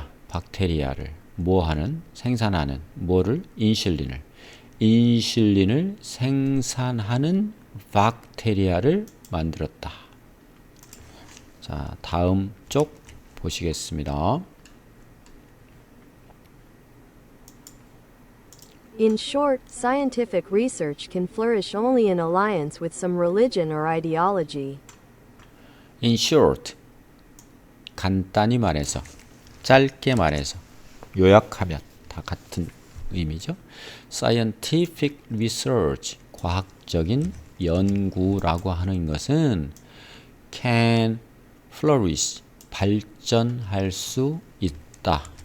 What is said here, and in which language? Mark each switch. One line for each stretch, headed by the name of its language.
Korean: 박테리아를 뭐하는, 생산하는, 뭐를, 인슐린을 생산하는 박테리아를 만들었다. 자, 다음 쪽 보시겠습니다.
English: In short, scientific research can flourish only in alliance with some religion or ideology. In short,
Korean: 간단히 말해서, 짧게 말해서, 요약하면 다 같은 의미죠.
English: Scientific research,
Korean: 과학적인 연구라고 하는 것은
English: can flourish,
Korean: 발전할 수 있다.